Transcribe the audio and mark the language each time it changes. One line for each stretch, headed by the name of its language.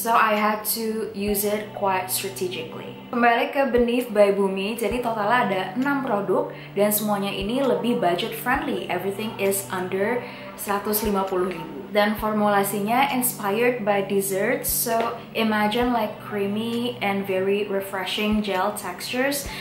English: So I had to use it quite strategically.
Indonesian: Kembali ke Beneath by Bumi, jadi totalnya ada 6 produk dan semuanya ini lebih budget friendly.
English: Everything is under 150.000.
Indonesian: Dan formulasinya
English: inspired by desserts, so imagine like creamy and very refreshing gel textures.